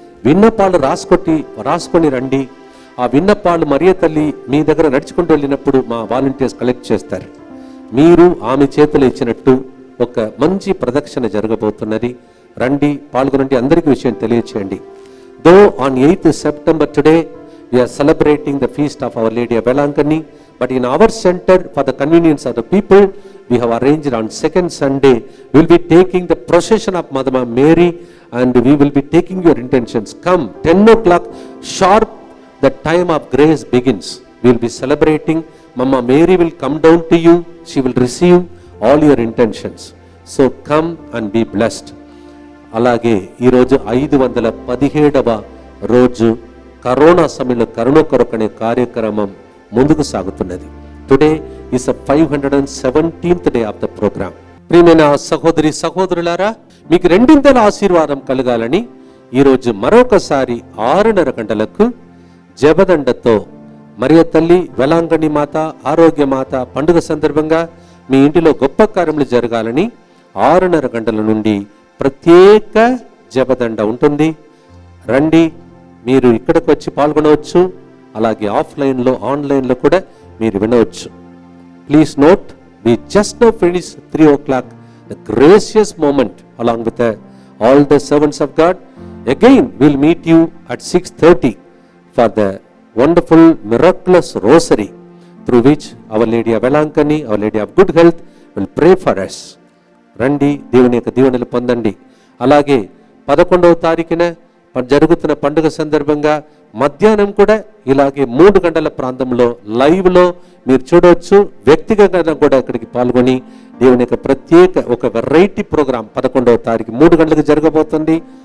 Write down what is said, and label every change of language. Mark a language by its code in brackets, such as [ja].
[te] విన్నపాలు రాసుకొని రండి. ఆ విన్నపాలు మరియ తల్లి మీ దగ్గర నడుచుకుంటూ వెళ్ళినప్పుడు మా వాలంటీర్స్ కలెక్ట్ చేస్తారు. మీరు ఆమె చేతులు ఇచ్చినట్టు ఒక మంచి ప్రదక్షిణ జరగబోతున్నది. రండి, పాల్గొనండి, అందరికీ విషయం తెలియచేయండి. [en] Though on 8th September today we are celebrating the feast of Our Lady of Velankani, but in our center, for the convenience of the people, we have arranged on 2nd Sunday we will be taking the procession of Mother Mary, and we will be taking your intentions. Come 10 o'clock sharp, the time of grace begins. We will be celebrating. Mama Mary will come down to you. She will receive all your intentions. So come and be blessed. [te] అలాగే ఈరోజు 517వ రోజు corona సమయంలో కరుణ కొరకు అనే కార్యక్రమం ముందుకు సాగుతున్నది. [en] Today is 517th day of the programme. [te] ప్రియమైన సహోదరి సహోదరులారా, మీకు రెండింతల ఆశీర్వాదం కలగాలని ఈరోజు మరొకసారి 6:30 గంటలకు జపదండతో మరియ తల్లి, వెలాంగణి మాత, ఆరోగ్య మాత పండుగ సందర్భంగా మీ ఇంటిలో గొప్ప కార్యములు జరగాలని 6:30 గంటల నుండి ప్రత్యేక జపదండ ఉంటుంది. రండి, మీరు ఇక్కడికి వచ్చి పాల్గొనవచ్చు. అలాగే ఆఫ్లైన్లో, ఆన్లైన్లో కూడా మీరు వినవచ్చు. [en] Please note, we just now finished 3 o'clock the gracious moment along with all the servants of God. Again we'll meet you at 6:30 for the wonderful miraculous rosary through which Our Lady of Velankani, Our Lady of Good Health will pray for us. [te] రండి, దేవుని యొక్క దీవెనలు పొందండి. అలాగే 11వ తారీఖున జరుగుతున్న పండుగ సందర్భంగా మధ్యాహ్నం కూడా ఇలాగే 3 గంటల ప్రాంతంలో లైవ్లో మీరు చూడవచ్చు. వ్యక్తిగతంగా కూడా ఇక్కడికి పాల్గొని దేవుని యొక్క ప్రత్యేక ఒక వెరైటీ ప్రోగ్రాం 11వ తారీఖు 3 గంటలకు జరగబోతుంది.